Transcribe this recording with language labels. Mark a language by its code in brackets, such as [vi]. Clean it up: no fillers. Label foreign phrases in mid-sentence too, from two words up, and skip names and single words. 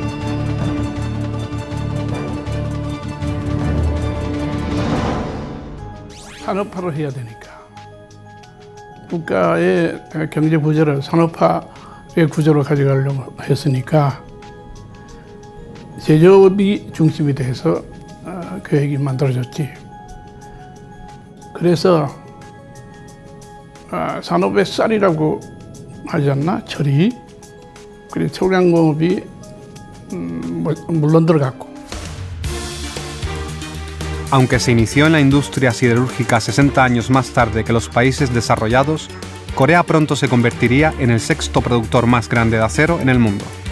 [ko] 산업화를 해야 되니까 국가의 경제 구조를 산업화의 구조로 가져가려고 했으니까 제조업이 중심이 돼서 계획이 만들어졌지. 그래서 산업의 쌀이라고 하지 않나? 철이. 그리고 초량공업이 물론 들어갔고. [es] Aunque se inició en la industria siderúrgica 60 años más tarde que los países desarrollados, Corea pronto se convertiría en el sexto productor más grande de acero en el mundo.